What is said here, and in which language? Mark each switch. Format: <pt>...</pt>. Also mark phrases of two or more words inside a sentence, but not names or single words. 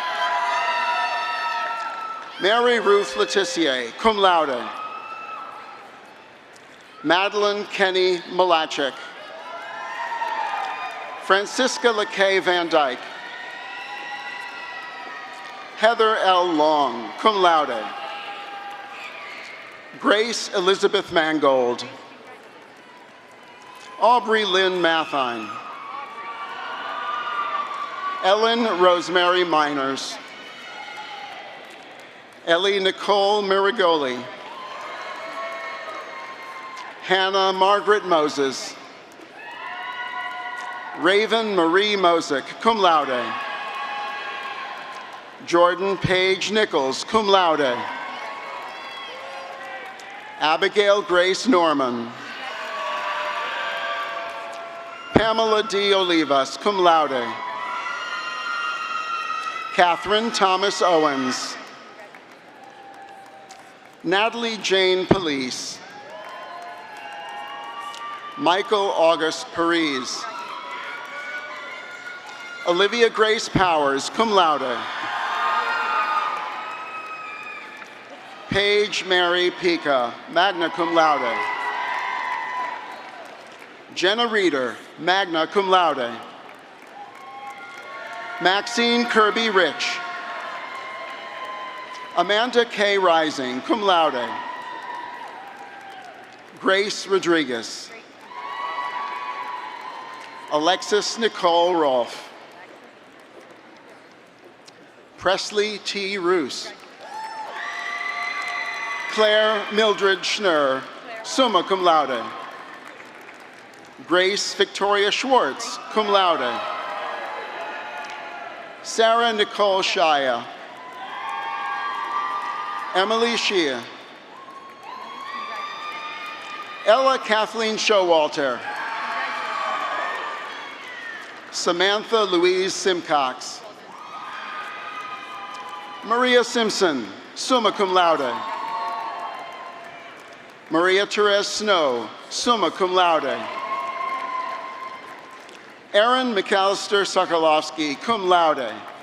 <en>Mary Ruth Letitia,</en> <la>cum laude.</la> <en>Madeline Kenny Malachik. Francisca LeKay Van Dyke. Heather L. Long,</en> <la>cum laude.</la> <en>Grace Elizabeth Mangold. Aubrey Lynn Mathine. Ellen Rosemary Miners. Ellie Nicole Mirigoli. Hannah Margaret Moses. Raven Marie Mosick,</en> <la>cum laude.</la> <en>Jordan Paige Nichols,</en> <la>cum laude.</la> <en>Abigail Grace Norman. Pamela D. Olivas,</en> <la>cum laude.</la> <en>Catherine Thomas Owens. Natalie Jane Police. Michael August Parise. Olivia Grace Powers,</en> <la>cum laude.</la> <en>Paige Mary Pica,</en> <la>magna cum laude.</la> <en>Jenna Reeder,</en> <la>magna cum laude.</la> <en>Maxine Kirby Rich. Amanda K. Rising,</en> <la>cum laude.</la> <en>Grace Rodriguez. Alexis Nicole Rolfe. Presley T. Roos. Claire Mildred Schnurr,</en> <la>summa cum laude.</la> <en>Grace Victoria Schwartz,</en> <la>cum laude.</la> <en>Sarah Nicole Shia. Emily Shia. Ella Kathleen Showalter. Samantha Louise Simcox. Maria Simpson,</en> <la>summa cum laude.</la> <en>Maria Therese Snow,</en> <la>summa cum laude.</la> <en>Aaron McAllister Sokolowski,</en> <la>cum laude.</la>